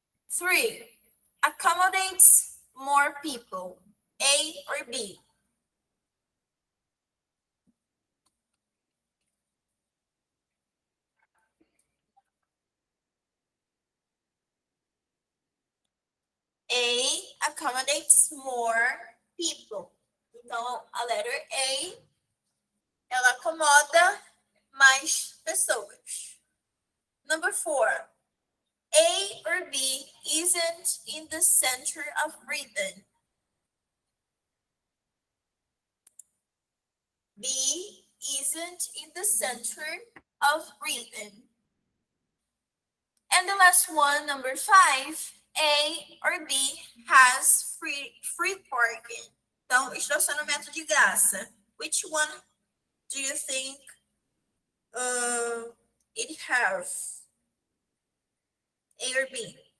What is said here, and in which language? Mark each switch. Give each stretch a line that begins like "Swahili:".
English: 3, accommodates more people. A or B? A accommodates more people.
Portuguese: Então, a letter A, ela acomoda mais pessoas.
English: Number 4. A or B isn't in the center of Britain. B isn't in the center of Britain. And the last one, number 5, A or B has free parking.
Portuguese: Então, estacionamento de graça.
English: Which one do you think it has? A or B?